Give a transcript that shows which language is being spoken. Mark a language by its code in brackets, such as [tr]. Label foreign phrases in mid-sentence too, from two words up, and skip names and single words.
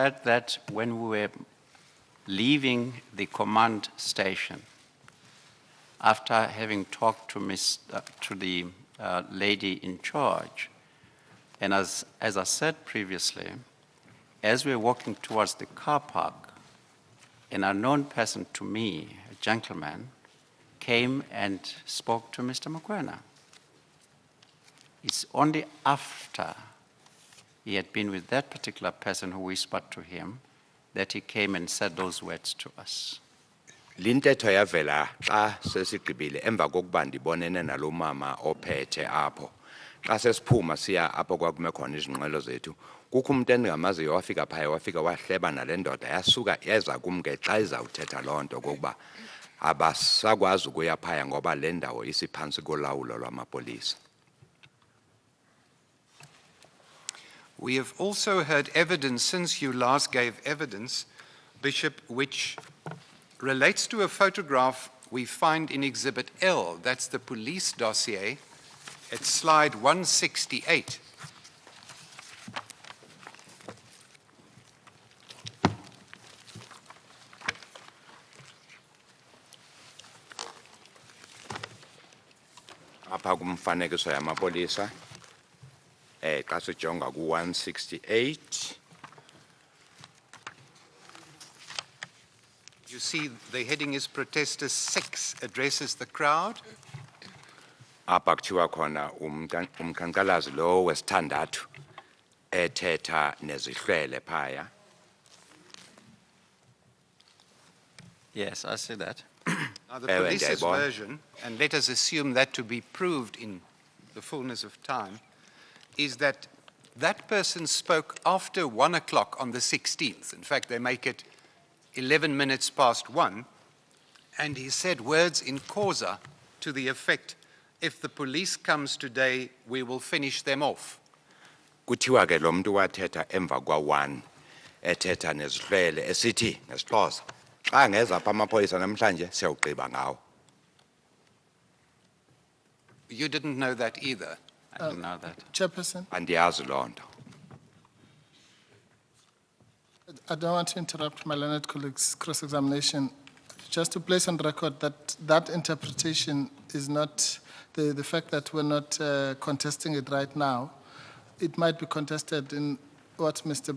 [en] He said that when we were leaving the command station, after having talked to the lady in charge, and as I said previously, as we were walking towards the car park, an unknown person to me, a gentleman, came and spoke to Mr. Mokoena. It's only after he had been with that particular person who whispered to him that he came and said those words to us. [xh] Lintetho yavela xa sesigqibile emva kokuba ndibonene nalo mama ophethe apho. Xa sesiphuma siya apho kwakume khona izinqwelo zethu, kukho umuntu endingamaziyo wafika phaya wafika wahleba nale ndoda yasuka yeza kum ke xa izawuthetha loo nto kokuba abasakwazi ukuya phaya ngoba le ndawo isiphantsi kolawulo lwamapolisa. [en] We have also heard evidence since you last gave evidence, Bishop, which relates to a photograph we find in Exhibit L. That's the police dossier. It's slide 168. [xh] Apha kumfanekiso yamapolisa xa sijonga ku 168. [en] You see the heading is Protester 6 addresses the crowd. [xh] Apha kuthiwa khona umkhankalazi lo wesithandathu ethetha nezihlwele phaya. [en] Yes, I see that. Now the police's version, and let us assume that to be proved in the fullness of time, is that that person spoke after 1 o'clock on the 16th. In fact, they make it 11 minutes past 1, and he said words [la] in causa [en] to the effect, if the police comes today, we will finish them off. [xh] Kuthiwa ke lo muntu wathetha emva kwa-1 ethetha nezihlwele esithi nesiXhosa xa ngeza apha amapolisa namhlanje siyawugqiba ngawo. [en] You didn't know that either. I didn't know that. Chairperson, [xh] Andiyazi loo nto. [en] I don't want to interrupt my learned colleague's cross-examination. Just to place on record that that interpretation is not, the fact that we're not contesting it right now, it might be contested in what Mr.